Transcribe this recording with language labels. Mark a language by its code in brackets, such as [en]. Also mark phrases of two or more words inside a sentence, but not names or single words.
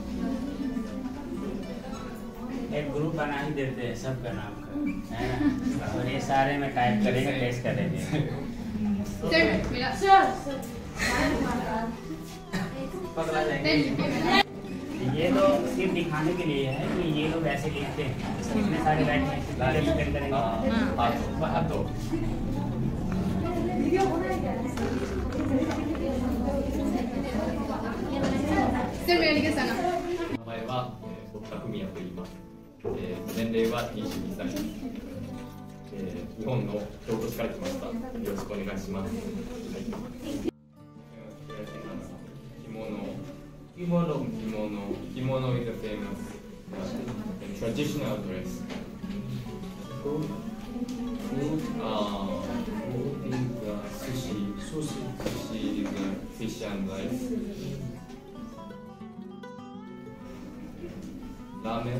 [hi] एक ग्रुप बना ही देते हैं सबका नाम का, है ना? और ये सारे में टाइप करेंगे, टेस्ट करेंगे। पगला जाएंगे। ये तो सिर्फ दिखाने के लिए है कि ये लोग ऐसे लिखते हैं। इतने सारे राइट करेंगे। [ja] 年齢は22歳、日本の京都市から来ました。よろしくお願いします。 [en] Kimono is a famous traditional dress. Food is sushi is fish and rice. Ramen.